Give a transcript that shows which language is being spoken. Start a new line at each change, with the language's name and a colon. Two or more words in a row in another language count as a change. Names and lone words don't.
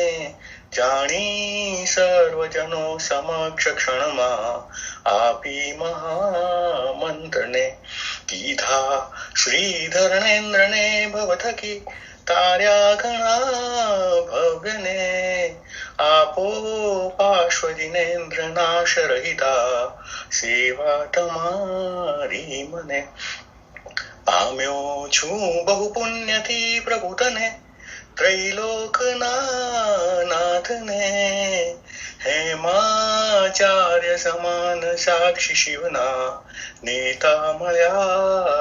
Gujarati: જાણી સર્વજનો સમક્ષ ક્ષણમા આપી મહામંત્રને કીધા શ્રીધરણેન્દ્રને ભવથકી તાર્યા ઘણા ભવ્યને આપો પાર્શ્વદિનેન્દ્ર નાશ રહિતા સેવા તમારી મને પામ્યો છું બહુ પુણ્યથી પ્રભુ તને ત્રૈલોકના નાથને હેમાચાર્ય સમાન સાક્ષી શિવના નેતા મળ્યા